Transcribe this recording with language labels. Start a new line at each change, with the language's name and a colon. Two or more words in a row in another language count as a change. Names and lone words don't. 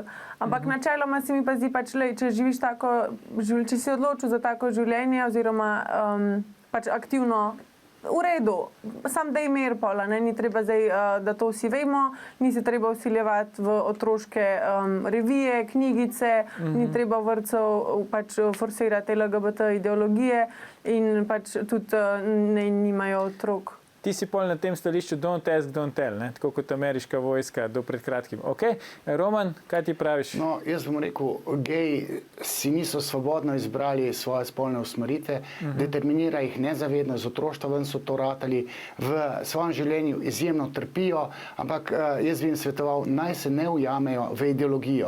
Slovenian: Ampak načeloma se mi pa zdi, če živiš tako, če si odločil za tako življenje oziroma pač aktivno, v redu, sam da imer pola, ni treba zdaj, da to vsi vemo, ni se treba vsiljevati v otroške revije, knjigice, ni treba vrtcev pač forsirati LGBT ideologije in pač tudi nimajo otrok. Ti si pol na tem stališču
English: don't ask, don't tell,
Slovenian: ne? Tako kot ameriška vojska do pred kratkim. Ok, Roman, kaj ti praviš? No, jaz bom rekel, geji si niso svobodno izbrali svoje spolne usmeritve, determinira jih nezavedno, z otroštva ven so to ratali, v svojem življenju izjemno trpijo, ampak jaz bi jim svetoval, naj se ne ujamejo v ideologijo.